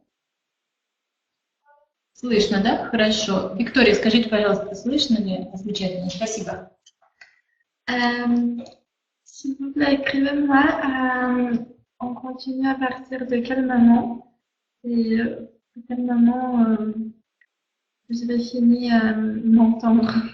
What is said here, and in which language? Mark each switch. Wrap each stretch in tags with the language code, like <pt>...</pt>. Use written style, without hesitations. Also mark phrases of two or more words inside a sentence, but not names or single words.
<ru>Слышно, да? Хорошо. Виктория, скажите, пожалуйста, слышно ли? Замечательно, спасибо.</ru> <fr>S'il vous plaît, écrivez-moi. On continue à partir de quel moment et à quel moment vous avez fini à m'entendre.</fr>